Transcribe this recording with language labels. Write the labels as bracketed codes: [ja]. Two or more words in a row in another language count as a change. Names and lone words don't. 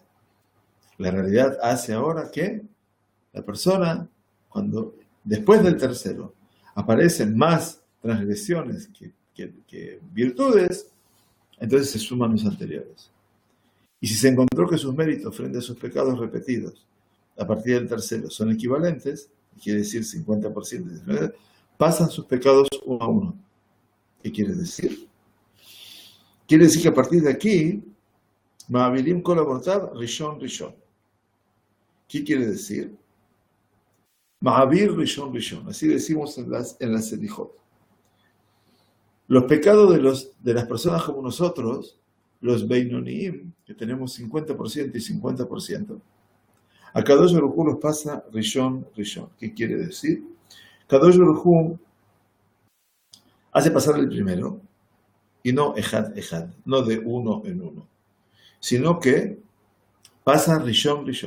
[es] La realidad hace ahora que la persona, cuando después del tercero aparecen más transgresiones que virtudes, entonces se suman los anteriores. Y si se encontró que sus méritos frente a sus pecados repetidos a partir del tercero son equivalentes, quiere decir 50%, pasan sus pecados uno a uno. ¿Qué quiere decir? Quiere decir que a partir de aquí, [he] מעבירים כל עבירותיו ראשון ראשון. [es] ¿Qué quiere decir? [he] מעביר ראשון ראשון. [es] Así decimos en las Selijot. Los pecados de las personas como nosotros, los Beinonim, que tenemos 50% y 50%, a Kadosh Baruj Hu los pasa [he] ראשון ראשון. [es] ¿Qué quiere decir? Kadosh Baruj Hu hace pasar el primero, y no ejad, no de uno en uno, sino que pasa [he] ראשון ראשון.